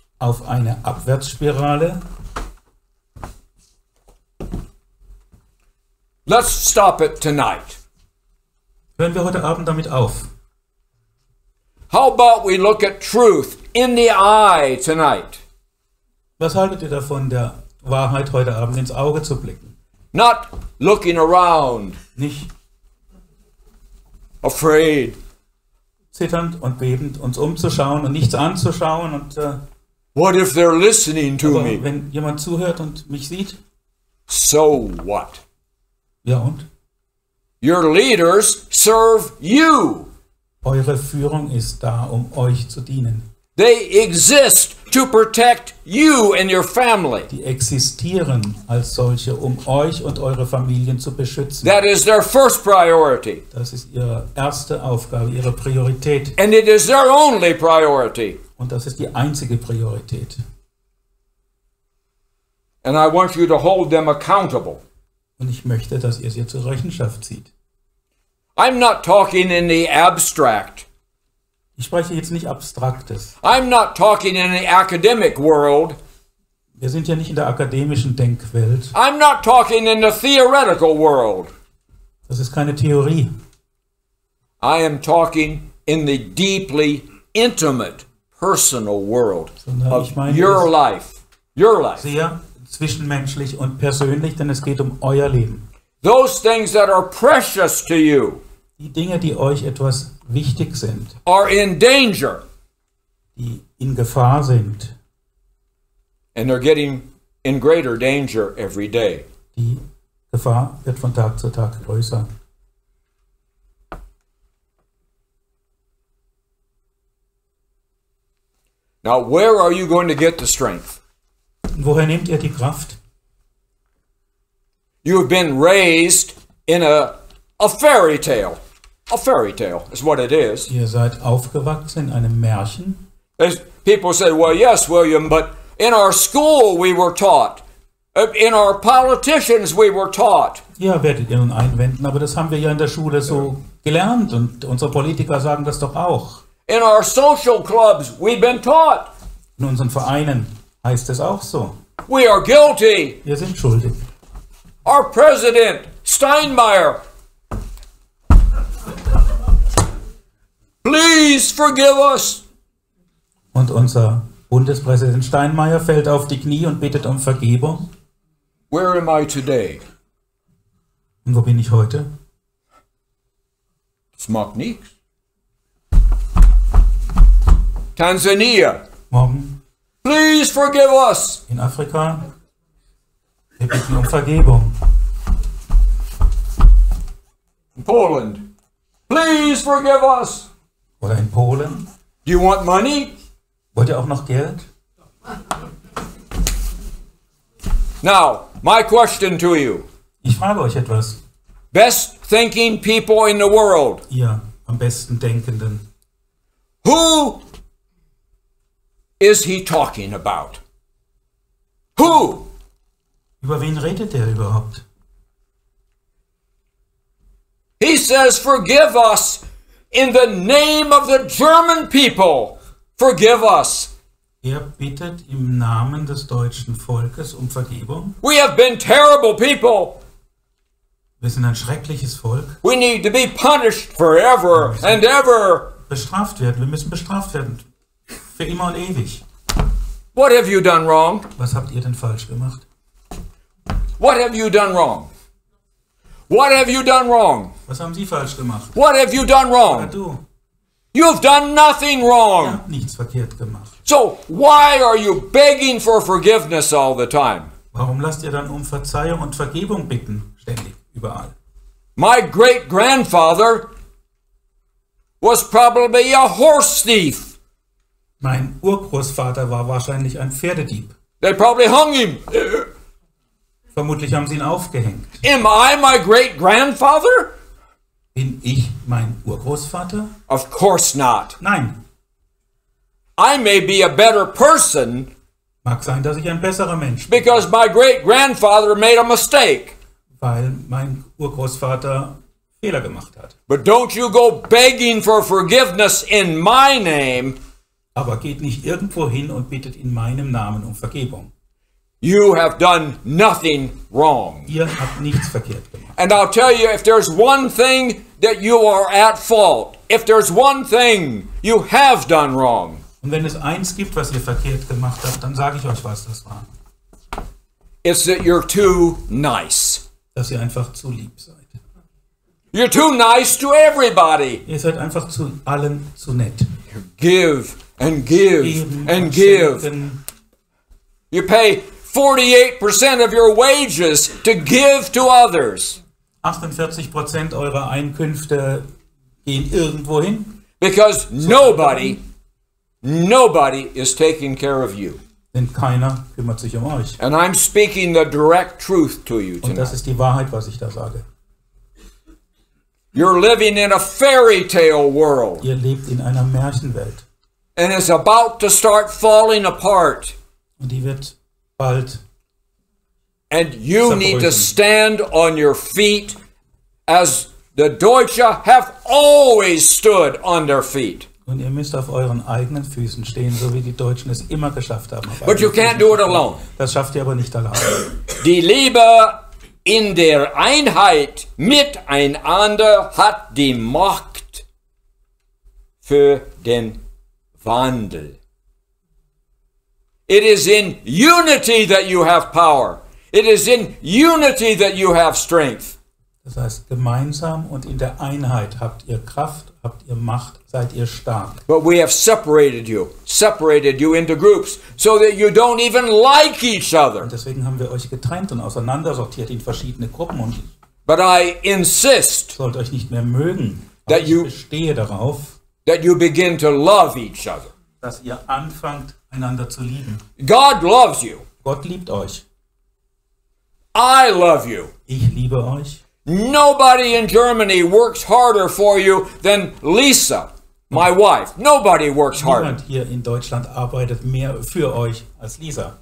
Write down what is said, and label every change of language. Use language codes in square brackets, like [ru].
[de] Auf eine Abwärtsspirale. [en] Let's stop it tonight. [de] Hören wir heute Abend damit auf. [en] How about we look at truth in the eye tonight? [de] Was haltet ihr davon, der Wahrheit heute Abend ins Auge zu blicken? [en] Not looking around. [de] Nicht [en] afraid. [de] Zitternd und bebend uns umzuschauen und nichts anzuschauen. Und, [en] what if they're listening to me? [de] Wenn jemand zuhört und mich sieht? [en] So what? [de] Ja und? [en] Your leaders serve you. [de] Eure Führung ist da, um euch zu dienen. [en] They exist to protect you and your family. [de] Die existieren als solche, um euch und eure Familien zu beschützen. [en] That is their first priority. [de] Das ist ihre erste Aufgabe, ihre Priorität. [en] And it is their only priority. [de] Und das ist die einzige Priorität. [en] And I want you to hold them accountable. [de] Und ich möchte, dass ihr sie zur Rechenschaft zieht. [en] I'm not talking in the abstract. [de] Ich spreche jetzt nicht Abstraktes. [en] I'm not talking in the academic world. [de] Wir sind ja nicht in der akademischen Denkwelt. [en] I'm not talking in the theoretical world. [de] Das ist keine Theorie. [en] I am talking in the deeply intimate, personal world of your life. Your life. [de] Sehr zwischenmenschlich und persönlich, denn es geht um euer Leben. [en] Those things that are precious to you [de] Die Dinge, die euch etwas wichtig sind, [en] are in danger. [de] die in Gefahr sind, [en] And they're getting in greater danger every day. [de] die Gefahr wird von Tag zu Tag größer. [en] Now, where are you going to get the strength? [de] Und woher nehmt ihr die Kraft? [en] You have been raised in a fairy tale. A fairy tale is what it is. [de] Ihr seid aufgewachsen in einem Märchen. [en] As people say, well, yes, William, but in our school we were taught. In our politicians we were taught. [de] Ja, werdet ihr nun einwenden, aber das haben wir ja in der Schule so gelernt und unsere Politiker sagen das doch auch. [en] In our social clubs we've been taught. [de] In unseren Vereinen heißt es auch so. [en] We are guilty. [de] Wir sind schuldig. [en] Our president, Steinmeier, please forgive us. [de] Und unser Bundespräsident Steinmeier fällt auf die Knie und bittet um Vergebung. [en] Where am I today? [de] Und wo bin ich heute? Das macht nichts. Tansania, Morgen [en] please forgive us. [de] in Afrika. Wir bitten um Vergebung. [en] Poland, please forgive us. [de] Oder in Polen. [en] Do you want money? [de] Wollt ihr auch noch Geld? [en] Now, my question to you. [de] Ich frage euch etwas. [en] Best thinking people in the world. [de] Ihr am besten Denkenden. [en] Who is he talking about? Who? [de] Über wen redet er überhaupt? [en] He says, forgive us in the name of the German people. Forgive us. [de] Er bittet im Namen des deutschen Volkes um Vergebung. [en] We have been terrible people. [de] Wir sind ein schreckliches Volk. [en] We need to be punished forever and ever. [de] Bestraft werden. Wir müssen bestraft werden. Für immer und ewig. [en] What have you done wrong? [de] Was habt ihr denn falsch gemacht? [en] What have you done wrong? What have you done wrong? [de] Was haben sie falsch gemacht? [en] What have you done [de] Ja, [en] wrong? [de] du. [en] You've done nothing [de] Ihr [en] wrong. [de] habt nichts verkehrt gemacht. [en] So why are you begging for forgiveness all the time? [de] Warum lasst ihr dann um Verzeihung und Vergebung bitten? Ständig, überall. [en] My great-grandfather was probably a horse thief. [de] Mein Urgroßvater war wahrscheinlich ein Pferdedieb. [en] They probably hung him. [de] Vermutlich haben sie ihn aufgehängt. [en] Am I my great-grandfather? [de] Bin ich mein Urgroßvater? [en] Of course not. [de] Nein. [en] I may be a better person [de] Mag sein, dass ich ein besserer Mensch bin, [en] because my great-grandfather made a mistake. [de] weil mein Urgroßvater Fehler gemacht hat. [en] But don't you go begging for forgiveness in my name. [de] Aber geht nicht irgendwo hin und bittet in meinem Namen um Vergebung. [en] You have done nothing wrong. [de] Ihr habt nichts verkehrt gemacht. [en] And I'll tell you, if there's one thing that you are at fault, if there's one thing you have done wrong, [de] Und wenn es eins gibt, was ihr verkehrt gemacht habt, dann sage ich euch, was das war. [en] it's that you're too nice. [de] Dass ihr einfach zu lieb seid. [en] You're too nice to everybody. [de] Ihr seid einfach zu allen zu nett. [en] Give and give [de] Geben [en] and [de] und [en] give. [de] schenken. [en] You pay 48% of your wages to give to others [de] 48% eurer Einkünfte gehen irgendwo hin. [en] because nobody is taking care of you. [de] Denn keiner kümmert sich um euch. [en] And I'm speaking the direct truth to you [de] Und das [en] tonight. [de] ist die Wahrheit, was ich da sage. [en] You're living in a fairy tale world, [de] Ihr lebt in einer Märchenwelt. [en] and it's about to start falling apart. [de] Und die wird bald. [en] And you need to stand on your feet as The Deutsche have always stood on their feet. [de] Und ihr müsst auf euren eigenen Füßen stehen, so wie die Deutschen es immer geschafft haben. [en] But you can't do it alone. [de] Das schafft ihr aber nicht alleine. Die Liebe in der Einheit miteinander hat die Macht für den Wandel. [en] It is in unity that you have power. It is in unity that you have strength. [de] Das heißt, gemeinsam und in der Einheit habt ihr Kraft, habt ihr Macht, seid ihr stark. [en] But we have separated you into groups, so that you don't even like each other. [de] Und deswegen haben wir euch getrennt und auseinandersortiert in verschiedene Gruppen und [en] But I insist [de] sollt euch nicht mehr mögen. Aber ich bestehe darauf, [en] that you begin to love each other. [de] dass ihr anfangt, einander zu lieben. [en] God loves you. [de] Gott liebt euch. [en] I love you. [de] Ich liebe euch. [en] Nobody in Germany works harder for you than Lisa, my wife. Nobody works harder. [de] Niemand hier in Deutschland arbeitet mehr für euch als Lisa.